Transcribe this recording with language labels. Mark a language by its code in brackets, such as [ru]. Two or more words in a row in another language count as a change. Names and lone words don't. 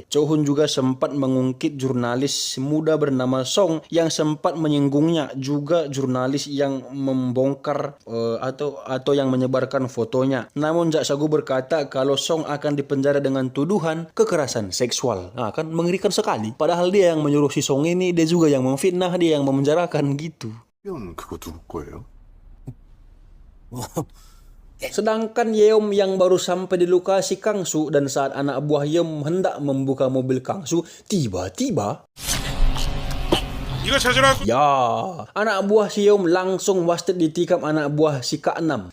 [id] Cho Hun juga sempat mengungkit jurnalis muda bernama Song yang sempat menyinggungnya, juga jurnalis yang membongkar atau yang menyebarkan fotonya. Namun Jak Sagu berkata kalau Song akan dipenjara dengan tuduhan kekerasan seksual. Nah, kan mengerikan sekali. Padahal dia yang menyuruh si Song ini, dia juga yang memfitnah, dia yang memenjarakan gitu. [ko] 그거 누구 거예요? [id] Sedangkan Yeom yang baru sampai di lokasi Kang Su dan saat anak buah Yeom hendak membuka mobil Kang Su, tiba-tiba ya, anak buah si Yeom langsung wasted ditikam anak buah si K6.